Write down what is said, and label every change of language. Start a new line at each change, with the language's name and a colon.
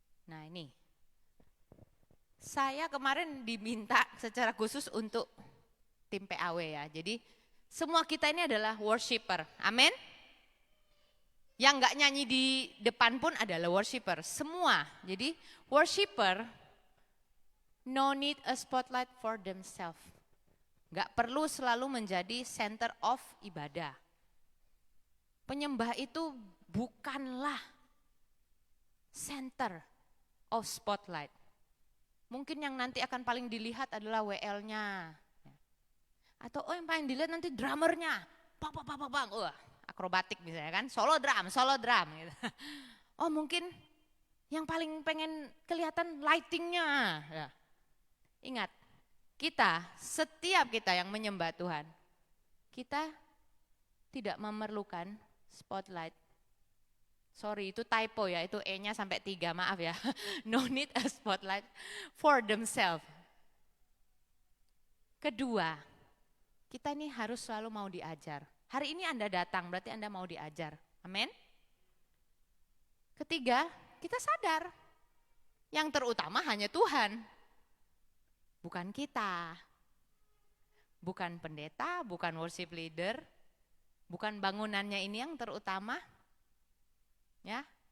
Indonesian: Nah ini, saya kemarin diminta secara khusus untuk tim PAW ya. Jadi semua kita ini adalah worshiper, amin? Yang enggak nyanyi di depan pun adalah worshiper, semua. Jadi
English: worshiper no need a spotlight for themselves.
Indonesian: Enggak perlu selalu menjadi center of ibadah. Penyembah itu bukanlah
English: center of spotlight.
Indonesian: Mungkin yang nanti akan paling dilihat adalah WL-nya. Atau yang paling dilihat nanti drummernya. Bang. Akrobatik misalnya kan, solo drum gitu. Oh mungkin yang paling pengen kelihatan lightingnya. Ya. Ingat, setiap kita yang menyembah Tuhan, kita tidak memerlukan spotlight. Sorry, itu typo ya, itu E-nya sampai 3, maaf ya.
English: No need a spotlight for themselves.
Indonesian: Kedua, kita ini harus selalu mau diajar. Hari ini Anda datang, berarti Anda mau diajar. Amin. Ketiga, kita sadar yang terutama hanya Tuhan. Bukan kita, bukan pendeta, bukan worship leader, bukan bangunannya ini yang terutama, ya.